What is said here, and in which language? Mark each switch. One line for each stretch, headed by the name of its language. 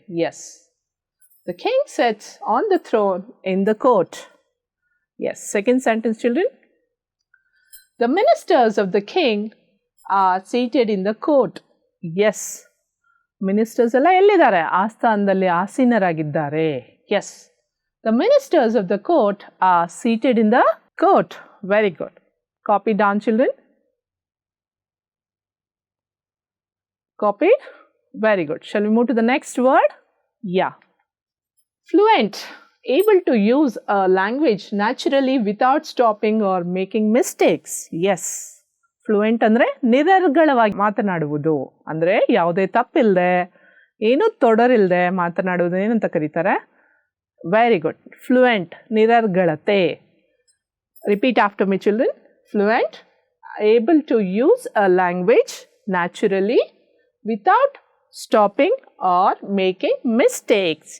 English: Yes, the king sits on the throne in the court. Yes, second sentence children. The ministers of the king are seated in the court.
Kannada: Yes, ministers ಎಲ್ಲ ಎಲ್ಲಿದ್ದಾರೆ? ಆಸ್ಥಾನದಲ್ಲಿ ಆಸೀನರಾಗಿದ್ದಾರೆ.
English: Yes, the ministers of the court are seated in the court. Very good. Copy down children. Copied? Very good. Shall we move to the next word? Yeah. Fluent, able to use a language naturally without stopping or making mistakes.
Kannada: Yes, fluent ಅಂದರೆ ನಿರರ್ಗಳವಾಗಿ ಮಾತನಾಡುವುದು. ಅಂದರೆ ಯಾವುದೇ ತಪ್ಪಿಲ್ಲದೆ, ಏನೂ ತೊಡರಿಲ್ಲದೆ ಮಾತನಾಡುವುದು ಏನಂತ ಕರೀತಾರೆ?
English: Very good. Fluent, ನಿರರ್ಗಳತೆ. Repeat after me children. Fluent, able to use a language naturally without stopping or making mistakes.